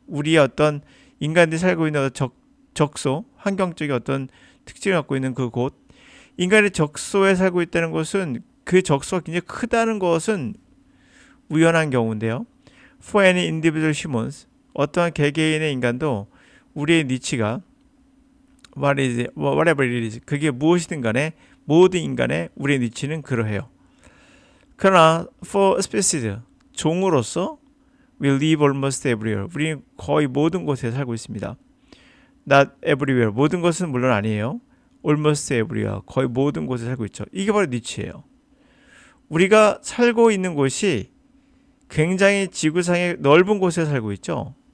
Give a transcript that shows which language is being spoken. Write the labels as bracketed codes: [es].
[ko] 우리의 어떤 인간들이 살고 있는 적소, 환경적인 어떤 특징을 갖고 있는 그곳, 인간의 적소에 살고 있다는 것은 그 적소가 굉장히 크다는 것은 우연한 경우인데요. [en] For any individual humans, [ko] 어떠한 개개인의 인간도 우리의 니치가 [en] whatever it is, [ko] 그게 무엇이든 간에 모든 인간의 우리의 니치는 그러해요. [en] 그러나 for species, [ko] 종으로서 [en] we live almost everywhere. [ko] 우리는 거의 모든 곳에 살고 있습니다. [en] Not everywhere, [ko] 모든 것은 물론 아니에요. [en] Almost everywhere, [ko] 거의 모든 곳에 살고 있죠. 이게 바로 니치예요. 우리가 살고 있는 곳이 굉장히 지구상의 넓은 곳에 살고 있죠.